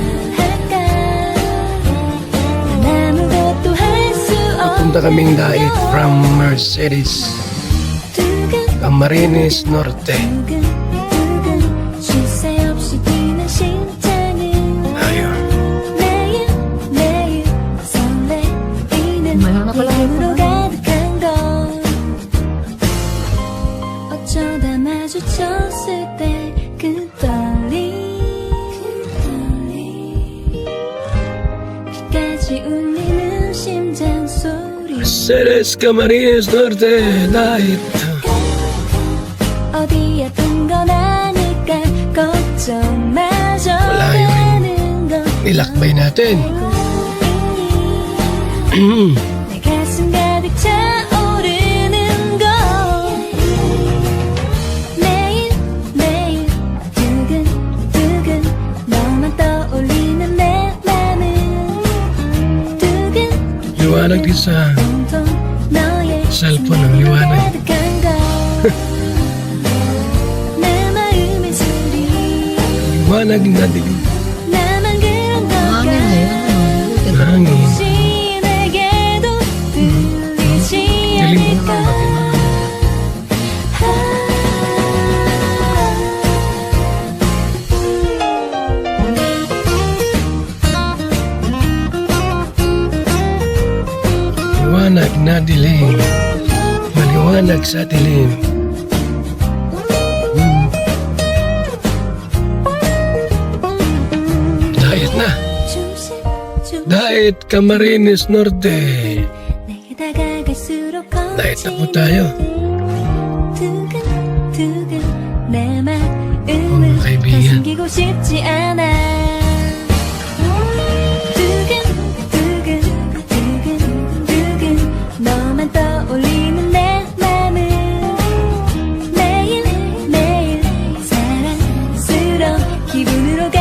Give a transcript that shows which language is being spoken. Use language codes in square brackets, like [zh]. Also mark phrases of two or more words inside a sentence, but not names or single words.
[tl] Papunta kaming dait from Mercedes, Camarines Norte. Ayun. [ko] 어쩌다 마주쳤을 때 그 떨림 끝까지 울리는 심장 소리 [tl] Mercedes, Camarines Norte, dait. [ko] 어디 아픈 건 아닐까 걱정마저 [tl] Malayo rin [ko] 하는 건 [tl] nilakbay natin. [ko] 내 가슴 가득 차오르는 거 매일 매일 두근두근 너만 떠올리는 내 맘은 두근 [tl] Liwanag din sa [ko] 온통 너의 [tl] cellphone ang liwanag. [ko] 가득한 거 내 마음의 소리 [tl] Liwanag na dilim. [ko] 나만 그런 걸까 [tl] Hangin. [ko] 혹시 내게도 들리지 [tl] Dilim [ko] 않을까 [tl] Liwanag na dilim. Maliwanag sa dilim. Daet na. [ko] 조금씩 조금씩 [tl] Daet Camarines Norte. [ko] 내게 다가갈수록 [tl] Daet na po tayo. [ko] 두근두근 내 마음을 [tl] mga [ko] 더 [tl] kaibigan. [ko] 숨기고 싶지 않아 두근두근 두근두근 너만 떠올리는 내 맘은 매일매일 사랑스러운 기분을